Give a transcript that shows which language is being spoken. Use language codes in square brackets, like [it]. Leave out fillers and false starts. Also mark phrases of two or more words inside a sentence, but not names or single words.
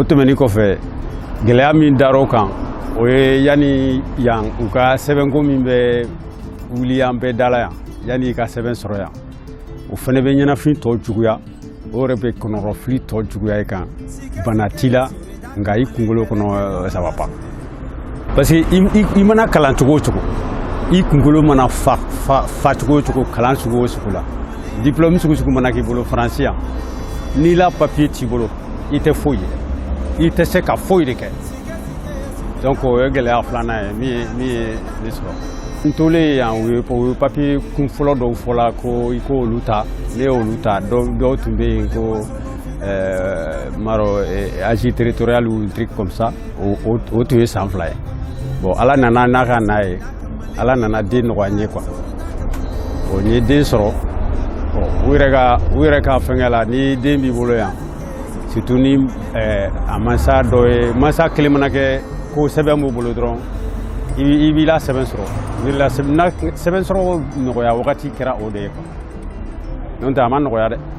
[bm] tɛmɛnin kɔfɛ gɛlɛya min dar'o kan o ye yanni yan u ka sɛbɛnko min bɛ wuli an bɛɛ da la yan yanni i ka sɛbɛn sɔrɔ yan o fana bɛ ɲɛnafin tɔ juguya o yɛrɛ bɛ kɔnɔrɔfili tɔ juguya i kan bana t'i la nka i kunkolo kɔnɔ [fr] ça va pas parce que [bm] i mana kalan cogo o cogo i kunkolo mana fa cogo o cogo kalan sugu o sugu la diplôme sugu sugu mana k'i bolo faransi yan n'i la papier t'i bolo i tɛ foyi ye i tɛ se ka foyi de kɛ donc o ye gɛlɛya filanan ye min ye ne sɔrɔ n tolen yan u ye papier kun fɔlɔ dɔw fɔla ko i k'olu ta ne y'olu ta dɔw tun bɛ yen ko maro agi [fr] territorial ou un truc comme ça [bm] o tun ye san 2 ye bon ala nana n'a ka na ye ala nana den nɔgɔya n ye quoi bon n ye den sɔrɔ bon u yɛrɛ ka fɛngɛ la ni den b'i bolo yan surtout ni a mansa dɔ ye mansa kelen mana kɛ ko sɛbɛn b'u bolo dɔrɔn i b'i la sɛbɛn sɔrɔ n'a sɛbɛn sɔrɔ nɔgɔya wagati kɛra o de ye quoi n'o tɛ a ma nɔgɔya dɛ